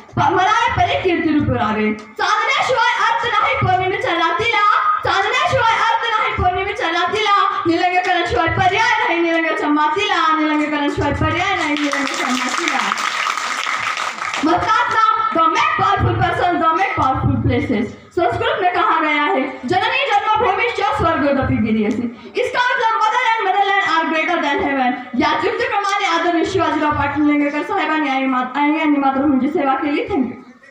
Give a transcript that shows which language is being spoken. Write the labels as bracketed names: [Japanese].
[Marathi] मला कीर्ती रूप राहावे। चांदण्याशिवाय अर्थ नाही पौर्णिमेच्या रात्रीला, चांदण्याशिवाय अर्थ नाही पौर्णिमेच्या रात्रीला, निलंगेकरांशिवाय पर्याय नाही निलंग्याच्या मातीला, निलंगेकरांशिवाय पर्याय नाही निलंग्याच्या मातीला। म्हणतात ना [English] don't make powerful person, don't make powerful places। [Hindi] Sanskrit में कहा गया है [Sanskrit] जननी जन्मभूमि स्वर्गोदपि गिरियसी। [Hindi] इसका मतलब [English] Motherland are greater than heaven. [Marathi] या युक्तीप्रमाणे आदरणीय शिवाजीराव पाटील निलंगेकर साहेबांनी आणि मातृभूमीची सेवा केली। थँक्यू।